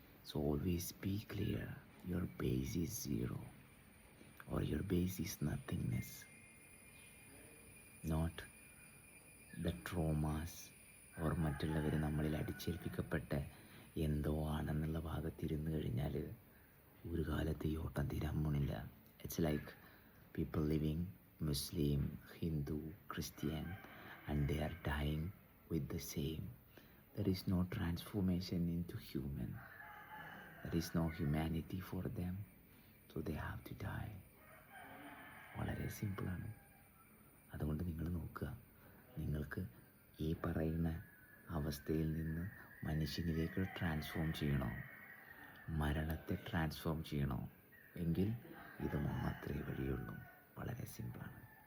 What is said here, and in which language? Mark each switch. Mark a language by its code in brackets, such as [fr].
[en] so always be clear, your base is zero or your base is nothingness, not the traumas or [ml] മറ്റുള്ളവർ നമ്മളിൽ അടിച്ചേൽപ്പിക്കപ്പെട്ട എന്തോ ആണെന്നുള്ള ഭാഗത്തിരുന്ന് കഴിഞ്ഞാൽ ഒരു കാലത്ത് ഈ ഓട്ടം തീരാൻ പോണില്ല. [en] It's like people living Muslim, Hindu, Christian and they are dying with the same. There is no transformation into human. There is no humanity for them, so they have to die. [ml] വളരെ സിമ്പിളാണ്. അതുകൊണ്ട് നിങ്ങൾ നോക്കുക, നിങ്ങൾക്ക് ഈ പറയുന്ന അവസ്ഥയിൽ നിന്ന് മനുഷ്യനിലേക്ക് ട്രാൻസ്ഫോം ചെയ്യണോ, മരണത്തെ ട്രാൻസ്ഫോം ചെയ്യണോ എങ്കിൽ ഇത് മാത്രമേ വഴിയുള്ളൂ. വളരെ സിമ്പിളാണ്.